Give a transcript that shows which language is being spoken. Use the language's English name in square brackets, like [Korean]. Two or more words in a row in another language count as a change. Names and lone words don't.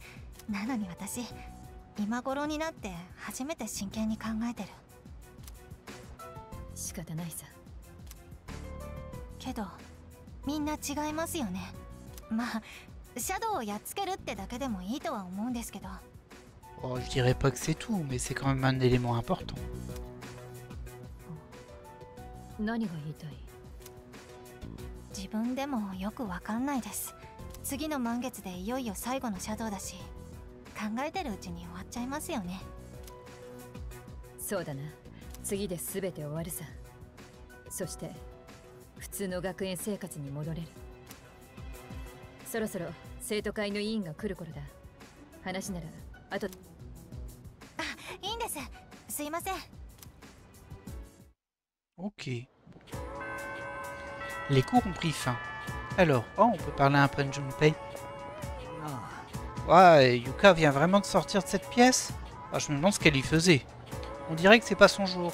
[Japanese] なのに私今頃になって初めて真剣に考えてる。仕方ないさ。けどみんな違いますよね。まあシャドウをやっつけるってだけでもいいとは思うんですけど。 [French] Oh, je dirais pas que c'est tout, mais c'est quand même un élément important. [Japanese] 何が言いたい？自分でもよくわかんないです。次の満月でいよいよ最後のシャドウだし、考えてるうちに終わっちゃいますよね。そうだな。次で全て終わるさ。そして普通の学園生活に戻れる。そろそろ生徒会の委員が来る頃だ。話ならあと。あ、いいんです。すいません。 [French] Ok. Les cours ont pris fin. Alors, oh, on peut parler un peu de Junpei. Ouais, Yuka vient vraiment de sortir de cette pièce. Ah, je me demande ce qu'elle y faisait. On dirait que c'est pas son jour.